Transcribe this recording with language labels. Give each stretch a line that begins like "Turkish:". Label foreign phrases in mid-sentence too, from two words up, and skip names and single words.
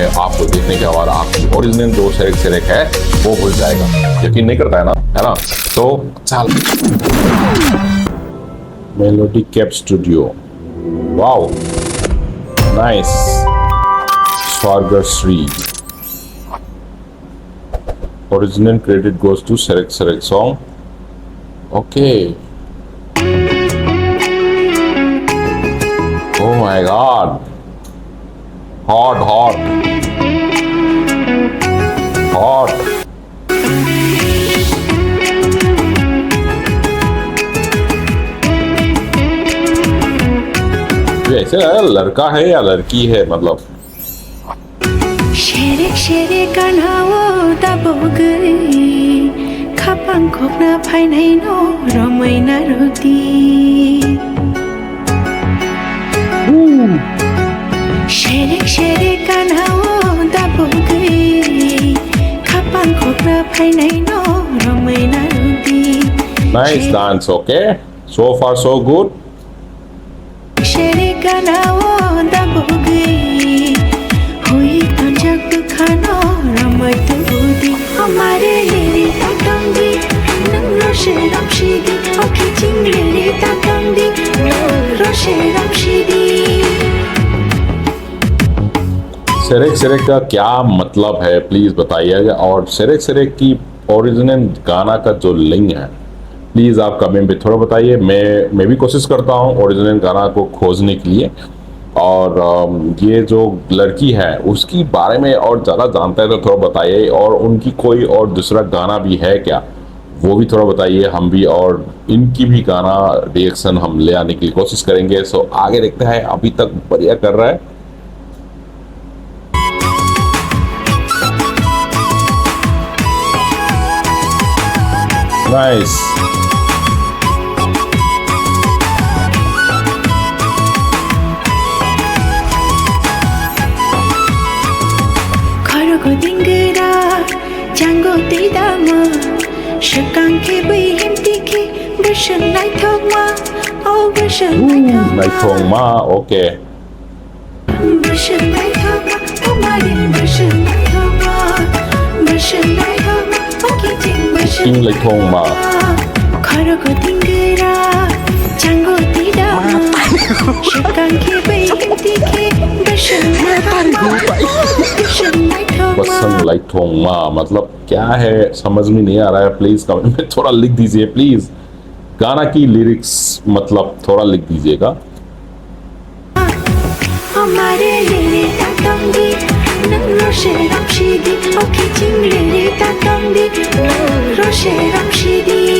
Hindi: आपको देखने के बाद आपकी ओरिजिनल जो सेरेक सेरेक है वो भूल जाएगा। यकीन नहीं करता है ना? तो चल मेलोडी कैप स्टूडियो,
English: wow nice,
Hindi: स्वर्गश्री।
English: Original credit goes to Serek Serek song. Okay. Oh my God. Hot, hot. Hot.
Hindi: ये ऐसे लड़का है या लड़की है मतलब?
Kok Borok: Sherek sherek kanhawo dabogai khapang khokna phainai no ramai na roti Sherek sherek kanhawo dabogai khapang khokna phainai no ramai na roti
English: Nice dance, okay? So far so good.
Kok Borok: Sherek kanhawo dabogai Hui tanjak khana ramai tu budi hamare lere takamdi nang roshe ramshidi okhi chingre takamdi roshe ramshidi
Hindi: सेरेक सेरेक का क्या मतलब है प्लीज बताइएगा। और सेरेक सेरेक की ओरिजिनल गाना का जो लिंक है प्लीज आप कमेंट पे थोड़ा बताइए। मैं भी कोशिश करता हूँ ओरिजिनल गाना को खोजने के लिए। और ये जो लड़की है उसकी बारे में और ज़्यादा जानता है तो थोड़ा बताइए। और उनकी कोई और दूसरा गाना भी है क्या वो भी थोड़ा बताइए, हम भी और इनकी भी गाना रिएक्शन हम ले आने की कोशिश करेंगे। सो आगे देखते हैं, अभी तक बढ़िया कर रहा है। नाइस।
Kok Borok: Kharago dingira jango tidama shakang ke bihim tiki bashan lai thoma oh bashan Lai Thong Ma, okay. bashan lai thoma oh mari bashan lai thoma bashan lai thoma okay jing bashan King Lai Thong Ma. Kharago dingira jango tidama shakang ke bihim tiki bashan lai thoma bashan lai बसंग लाइक थोंग मा
Hindi: मतलब क्या है समझ में नहीं आ रहा है। प्लीज कमेंट में थोड़ा लिख दीजिए प्लीज। गाना की लिरिक्स मतलब थोड़ा लिख दीजिएगा। हमारे लिए
Kok Borok: ताकंदी रोशे रमशीदी ओके चिंगले ताकंदी रोशे रमशीदी